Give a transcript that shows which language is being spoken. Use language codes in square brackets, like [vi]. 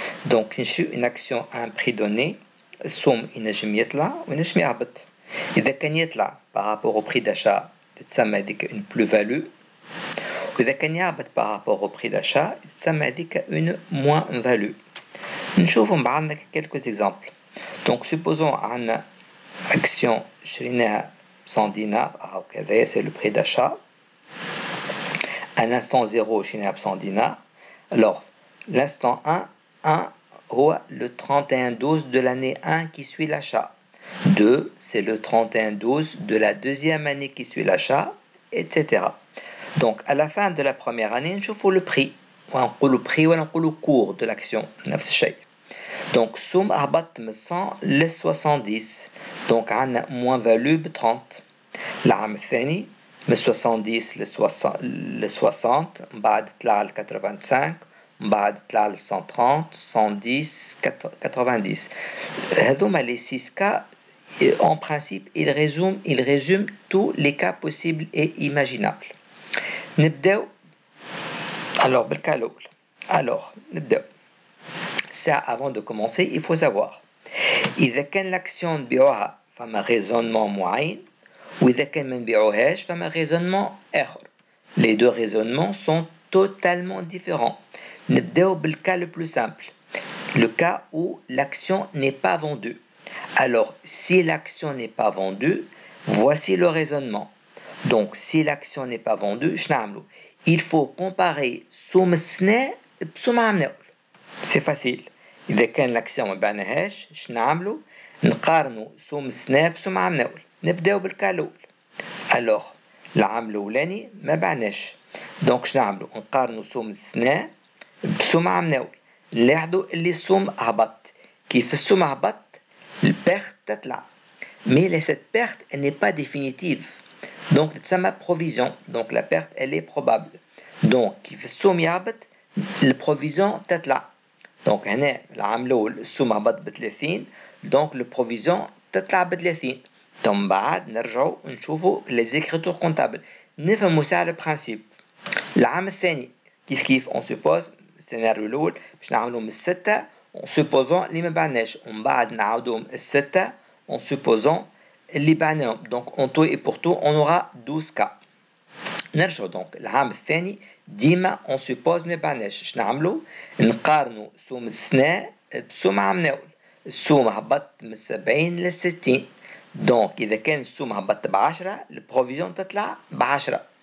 [fr] Donc نشري une action à un prix donné [ar] السوم ينجم يطلع وينجم يهبط. إذا كان يطلع [fr] par rapport au prix d'achat [ar] تسمى هذيك [fr] une plus-value. [ar] وإذا كان يهبط [fr] par rapport au prix d'achat [ar] تسمى هذيك [fr] une moins-value. [ar] نشوفوا مع بعضنا [fr] quelques exemples. Donc supposons عندنا action [ar] شريناها 100 دينار أو كذا [fr] c'est le prix d'achat. À l'instant 0 [ar] شريناها ب 100 دينار. [fr] Alors l'instant 1 هو le 31/12 de l'année 1 qui suit l'achat. 2 c'est le 31/12 de la deuxième année qui suit l'achat, etc. Donc à la fin de la première année نشوفوا le prix. [ar] ونقولوا prix ولا نقولوا [fr] cours de l'action [ar] نفس الشيء. Donc somme هبط من 100 ل 70. Donc عندنا [fr] moins-value [ar] ب 30. العام الثاني من 70 ل 60 من بعد طلع ل 85 من بعد طلع ل 130 110 90. [fr] هذوما les 6 cas en principe ils résument tous les cas possibles et imaginables. [ar] نبداو alors بالكا الأول. Alors نبداو. [fr] Ça avant de commencer il faut savoir [ar] إذا كان [fr] l'action نبيعوها فما raisonnement معين وإذا كان ما نبيعوهاش فما raisonnement آخر. Les deux raisonnements sont totalement différents. [ar] نبداو بالكا [fr] le plus simple. Le cas où l'action n'est pas vendue. Alors si l'action n'est pas vendue, voici le raisonnement. Donc si l'action n'est pas vendue, شنعملو؟ Il faut comparer [ar] سوم السنة بسوم عام ناول. [fr] C'est facile. [ar] إذا كان l'action ما بعناهاش شنعملو؟ نقارنوا سوم السنة بسوم عام ناول. نبداو بالكا الأول. Alors العام الأولاني ما بعناش. Donc شنعملو؟ نقارنوا سوم السنة بسوم عام ناول. نلاحظوا اللي السوم هبط. كيف السوم هبط البيرت تطلع. [fr] Mais cette perte elle n'est pas définitive. Donc [ar] تسمى [fr] provision. Donc la perte elle est probable. [ar] Donc كيف السوم يهبط البروفيزيون تطلع. Donc هنا العام الأول السوم هبط ب 30. Donc البروفيزيون تطلع ب 30. ثم بعد نرجعوا نشوفوا [fr] les écritures comptables. [ar] نفهموا ساعة [fr] le principe. [ar] العام الثاني كيف [fr] on suppose [ar] السيناريو الأول باش نعملوا من الستة [fr] en supposant [ar] اللي ما بعناش ومن بعد نعاودوهم الستة en supposant اللي بعناهم. [fr] Donc en tout et pour tout on aura 12 cas. [ar] نرجعوا donc العام الثاني ديما on suppose ما بعناش. اش نعملوا؟ نقارنوا سوم السنة بسوم عام ناول. السوم هبط من 70 ل 60. donc إذا كان السوم هبط ب10 البروفيزيون تطلع ب10.